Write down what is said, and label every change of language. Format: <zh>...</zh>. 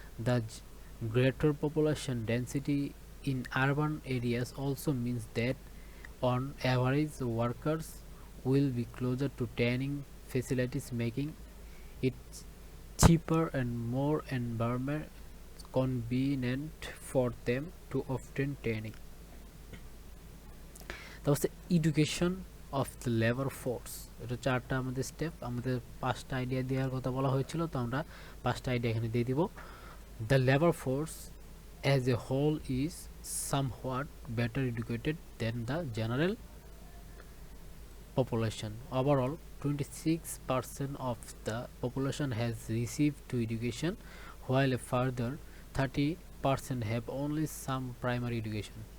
<en>The greater population density in urban areas also means that on average workers will be closer to training facilities, making it cheaper and more environment convenient for them to obtain training. That was the education of the labour force.</en> <bn>এটা চারটা আমাদের step, আমাদের পাঁচটা idea দেওয়ার কথা বলা হয়েছিল, তো আমরা পাঁচটা আইডিয়া এখানে দিয়ে দিব।</bn> <en>The labour force as a whole is somewhat better educated than the general population. Overall, 26% of the population has received to education, while a further 30% have only some primary education.</en>